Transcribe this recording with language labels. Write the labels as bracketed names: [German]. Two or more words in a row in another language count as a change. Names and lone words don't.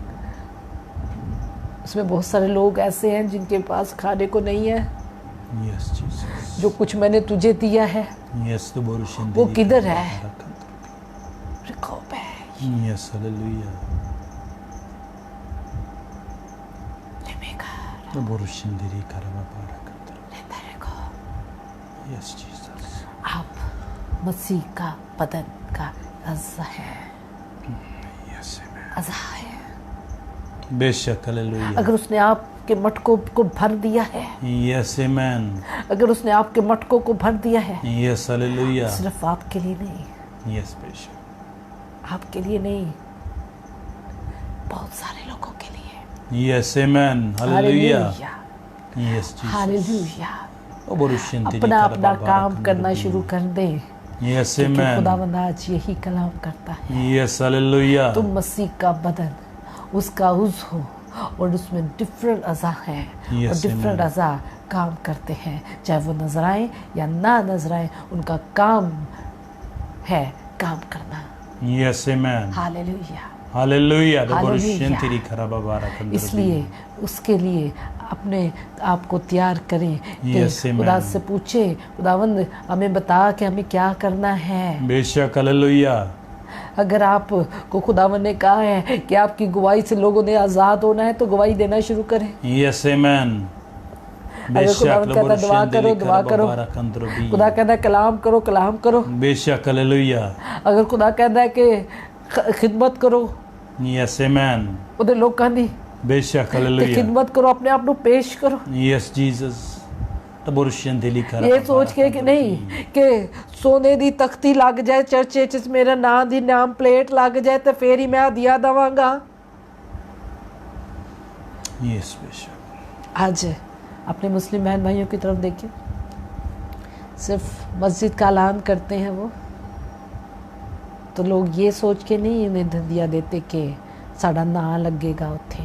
[Hindi] उसमें बहुत सारे लोग ऐसे हैं जिनके पास खाने को नहीं है। [English] Yes, Jesus. [Hindi] जो कुछ मैंने तुझे दिया है [English] Yes, लबोरुशन [Hindi] वो दिली किधर है? खराबाबारा कंद्रो. रखो पे। [English] Yes, hallelujah. [Hindi] रेबेका, लबोरुशन दिली खराबाबारा कंद्रो. लेता रखो। [English] Yes, Jesus. [Hindi] आप मसीह का बदन का अज़ा है, [English] Yes, amen. [Hindi] अज़ा है। बेशक, hallelujah. अगर उसने आपके मटकों को भर दिया है, [English] Yes, amen. [Hindi] अगर उसने आपके मटकों को भर दिया है, [English] Yes, hallelujah. [Hindi] सिर्फ आपके लिए नहीं, [English] Yes, बेशक. [Hindi] आपके लिए नहीं, बहुत सारे लोगों के लिए। [English] Yes, amen. Hallelujah. [Hindi] हालेलुया। [English] Yes, Jesus. [Hindi] हालेलुया। लबोरुशन दिली अपना अपना खराबाबारा काम करना कंद्रो. शुरू कर दें, [English] Yes, [Hindi] क्योंकि [English] amen. [Hindi] खुदावंद आज यही कलाम करता है। [English] Yes, hallelujah. [Hindi] तुम मसीह का बदन, उसका उज़ हो और उसमें डिफरेंट अज़ा हैं [English] Yes, [Hindi] और डिफरेंट [English] amen. [Hindi] अज़ा काम करते हैं, चाहे वो नजर आए या ना नजर आए, उनका काम है काम करना। [English] Yes, amen. [Hindi] हालेलुया। [English] Hallelujah. Hallelujah. लबोरुशन दिली खराबाबारा कंद्रो. [Hindi] इसलिए उसके लिए अपने आप को तैयार करें कि [English] Yes, amen. [Hindi] खुदा से पूछे, खुदावंद हमें बता कि हमें क्या करना है। बेशक, hallelujah. अगर आप को खुदावंद ने कहा है कि आपकी गवाही से लोगों ने आज़ाद होना है तो गवाही देना शुरू करें। [English] Yes, amen. [Hindi] अगर खुदावंद कहता है दुआ करो, दुआ करो, खुदा कहता है कलाम करो, कलाम करो, बेशक, hallelujah. अगर खुदा कहता है कि खिदमत करो, [English] Yes, amen. [Hindi] उधर लोग कहते बेशक, कि [English] hallelujah. [Hindi] खिदमत करो, अपने आप को पेश करो, [English] Yes, Jesus. लबोरुशन दिली [Hindi] ये खराबाबारा सोच के कि कंद्रो. [Punjabi] ਨਹੀਂ ਕਿ ਸੋਨੇ ਦੀ ਤਖ਼ਤੀ ਲੱਗ ਜਾਏ ਚਰਚੇ ਚ ਮੇਰਾ ਨਾਮ ਦੀ [English] name plate [Punjabi] ਲੱਗ ਜਾਏ ਤੋ ਫਿਰ ਹੀ ਮੈਂ ਦਿਆ ਦਵਾਂਗਾ। [English] Yes, बेशक. [Hindi] आज अपने मुस्लिम बहन भाइयों की तरफ देखिए, सिर्फ मस्जिद का ऐलान करते हैं वो, तो लोग ये सोच के नहीं इन्हें दिया देते कि [Punjabi] ਸਾਡਾ ਨਾ ਲੱਗੇਗਾ ਉੱਥੇ।